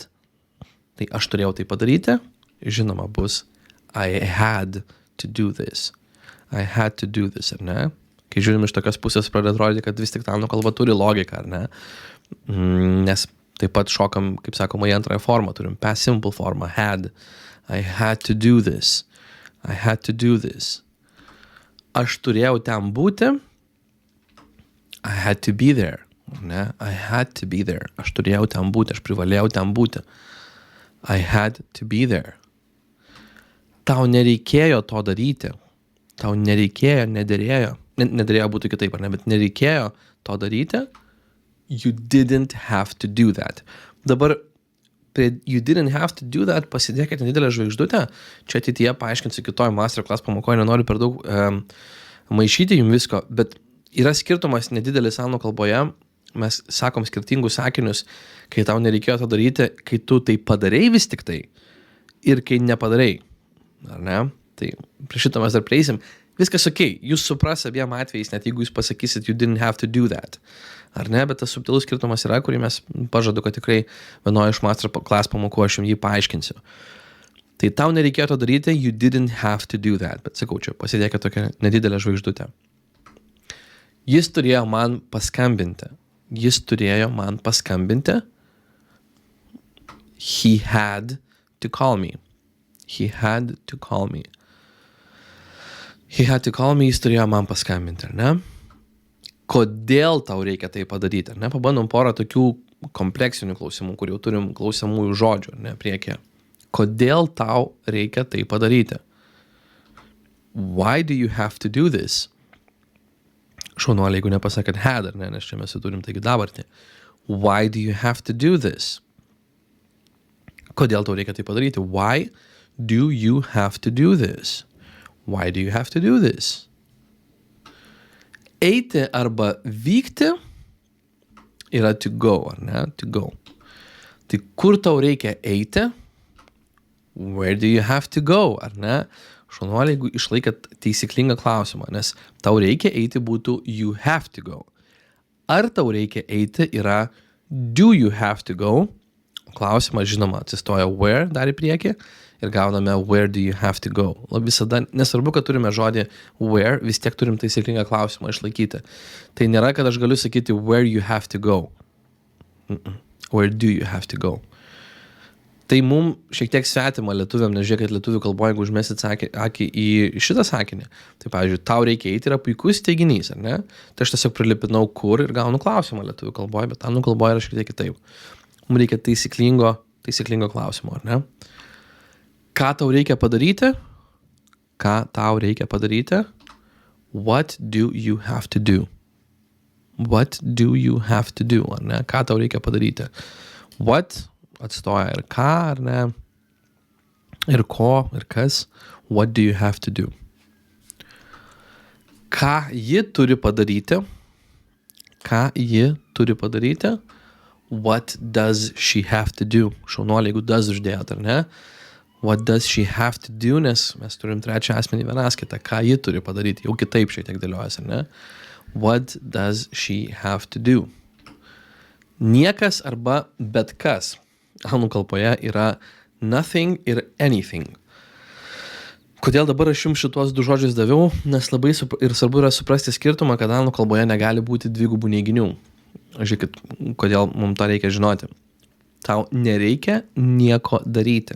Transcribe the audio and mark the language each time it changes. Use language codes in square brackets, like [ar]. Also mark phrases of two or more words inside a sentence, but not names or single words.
[lt] Tai aš turėjau tai padaryti, žinoma bus [en] I had to do this. I had to do this, [lt] ar ne? Kai žiūrim iš tokios pusės, pradeda atrodyti, kad vis tik ta anglų kalba turi logiką, ar ne? Nes taip pat šokam, kaip sakoma, į antrąją formą, turim [en] past simple [lt] formą, had. [en] I had to do this. I had to do this. [lt] Aš turėjau ten būti. [en] I had to be there. Ne? I had to be there. [lt] Aš turėjau ten būti. Aš privalėjau ten būti. [en] I had to be there. [lt] Tau nereikėjo to daryti. Tau nereikėjo, nederėjo. Nederėjo būtų kitaip, ar ne? Bet nereikėjo to daryti. [en] You didn't have to do that. [lt] Dabar prie [en] you didn't have to do that [lt] pasidėkite nedidelę žvaigždutę. Čia ateityje paaiškinsiu kitoj masterclass pamokoje, nenoriu per daug maišyti jums visko, bet yra skirtumas nedidelis anglų kalboje. Mes sakom skirtingus sakinius, kai tau nereikėjo to daryti, kai tu tai padarei vis tik tai ir kai nepadarei. Ar ne? Tai prie šito mes dar prieisim. Viskas ok, jūs supras abiem atvejais, net jeigu jūs pasakysit [en] you didn't have to do that. [lt] Ar ne? Bet tas subtilus skirtumas yra, kurį mes pažadu, kad tikrai vienoje iš masterclass pamokų aš jums jį paaiškinsiu. Tai tau nereikėjo to daryti, [en] you didn't have to do that. [lt] Bet sakau, čia pasidėkite tokią nedidelę žvaigždutę. Jis turėjo man paskambinti. [en] He had to call me. He had to call me. He had to call me, [lt] jis turėjo man paskambinti, ar ne? Kodėl tau reikia tai padaryti, ar ne? Pabandom porą tokių kompleksinių klausimų, kur jau turim klausiamųjų žodžių, ar ne, priekį. Kodėl tau reikia tai padaryti? [en] Why do you have to do this? [lt] Šaunuoliai, jeigu nepasakėt had, ar ne, nes čia mes turim taigi dabartį. [en] Why do you have to do this? [lt] Kodėl tau reikia tai padaryti? [en] Why do you have to do this? Why do you have to do this? [lt] Eiti arba vykti yra [en] to go, [lt] ar ne? [en] To go. [lt] Tai kur tau reikia eiti? [en] Where do you have to go, [lt] ar ne? Šaunuoliai, jeigu išlaikėt taisyklingą klausimą, nes tau reikia eiti būtų [en] you have to go. [lt] Ar tau reikia eiti yra [en] do you have to go? [lt] Klausimas, žinoma, atsistoja where dar į priekį ir gauname [en] where do you have to go. [lt] Visada, nesvarbu, kad turime žodį where, vis tiek turim taisyklingą klausimą išlaikyti. Tai nėra, kad aš galiu sakyti [en] where you have to go. Where do you have to go? [lt] Tai mum šiek tiek svetima lietuviam, nes žiūrėkit lietuvių kalboje, jeigu užmesit akį į šitą sakinį. Tai pavyzdžiui, tau reikia eiti yra puikus teiginys, ar ne? Tai aš tiesiog prilipinau kur ir gaunu klausimą lietuvių kalboje, bet anglų kalboje yra šiek tiek kitaip. Mums reikia taisyklingo klausimo, ar ne? Ką tau reikia padaryti? Ką tau reikia padaryti? [en] What do you have to do? What do you have to do, [lt] ar ne? Ką tau reikia padaryti? What atstoja ir ką, ar ne? Ir ko, ir kas. [en] What do you have to do? [lt] Ką ji turi padaryti? Ką ji turi padaryti? [en] What does she have to do? [lt] Šaunuoliai, jeigu does uždėjot, ar ne? [en] What does she have to do? [lt] Nes mes turim trečią asmenį vienaskaitą. Ką ji turi padaryti? Jau kitaip šiek tiek dėliojas, ar ne? [en] What does she have to do? [lt] Niekas arba bet kas. Anglų kalboje yra nothing ir anything. Kodėl dabar aš jums šitos du žodžius daviau? Nes labai ir svarbu yra suprasti skirtumą, kad anglų kalboje negali būti dvigubų neiginių. Žiūrėkit, kodėl mums to reikia žinoti. Tau nereikia nieko daryti.